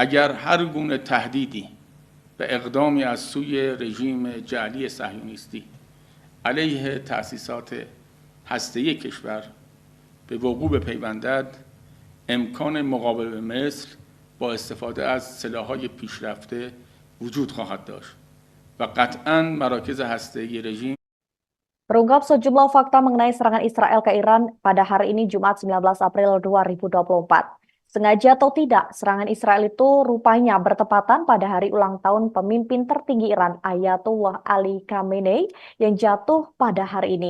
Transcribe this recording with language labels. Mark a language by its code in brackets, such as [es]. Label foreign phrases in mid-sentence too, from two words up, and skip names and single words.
[fa] اگر هر گونه تهدیدی و اقدامی از سوی رژیم جعلی صهیونیستی علیه تأسیسات هسته‌ای کشور به وقوع بپیوندد، امکان مقابله به مصر با استفاده از سلاح‌های پیشرفته وجود خواهد داشت و قطعاً مراکز هسته‌ای رژیم [id] Terungkap sejumlah fakta mengenai serangan Israel ke Iran pada hari ini Jumat 19 April 2024. Sengaja atau tidak, serangan Israel itu rupanya bertepatan pada hari ulang tahun pemimpin tertinggi Iran Ayatullah Ali Khamenei yang jatuh pada hari ini.